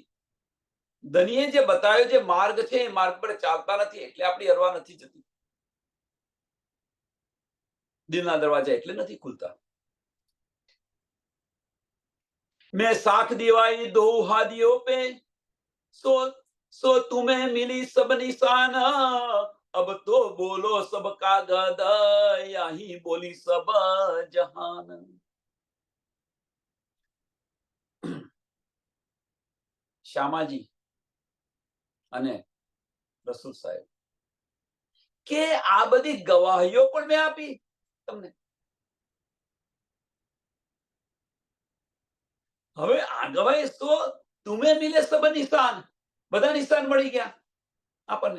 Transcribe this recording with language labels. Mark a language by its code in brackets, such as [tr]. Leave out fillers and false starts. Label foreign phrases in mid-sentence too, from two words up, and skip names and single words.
[gu] ધનીએ જે બતાવ્યો જે માર્ગ છે એ માર્ગ પર ચાલતા નથી એટલે આપણી અરવા નથી જતી. દિલના દરવાજા એટલે નથી ખુલતા. [hi] में साख दिवाई दो हादीओ पे, सो तुम्हें मिली सब निशान, अब तो बोलो सब कागद, यही बोली सब जहान. [gu] શ્યામાજી અને રસૂલ સાહેબ કે આ બધી ગવાહીઓ પણ મેં આપી તમને. હવે આ ગવાહી તો [hi] तुमे मिले सब निशान, [gu] બધા નિશાન મળી ગયા આપણને.